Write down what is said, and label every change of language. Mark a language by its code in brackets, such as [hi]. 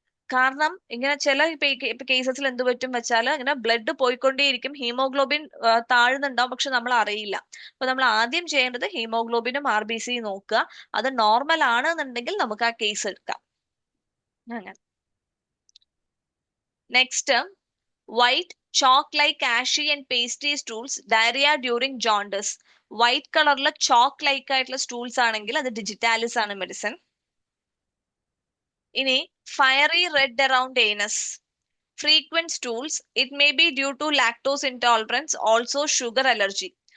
[ml] കാരണം ഇങ്ങനെ ചില കേസസിൽ എന്ത് പറ്റും വെച്ചാൽ ഇങ്ങനെ ബ്ലഡ് പോയിക്കൊണ്ടേയിരിക്കും, ഹീമോഗ്ലോബിൻ താഴ്ന്നുണ്ടാവും, പക്ഷെ നമ്മൾ അറിയില്ല. അപ്പൊ നമ്മൾ ആദ്യം ചെയ്യേണ്ടത് ഹീമോഗ്ലോബിനും RBC നോക്കുക, അത് നോർമൽ ആണെന്നുണ്ടെങ്കിൽ നമുക്ക് ആ കേസ് എടുക്കാം. അങ്ങനെ [en] Next, white chalk-like ashy and pasty stools, diarrhea during jaundice. [ml] White കളറിലെ ചോക്ക് ലൈക്ക് ആയിട്ടുള്ള സ്റ്റൂൾസ് ആണെങ്കിൽ അത് ഡിജിറ്റാലിസ് ആണ് മെഡിസിൻ. [en] ഇനി fiery red around anus, frequent stools, it may be due to lactose intolerance, also sugar allergy.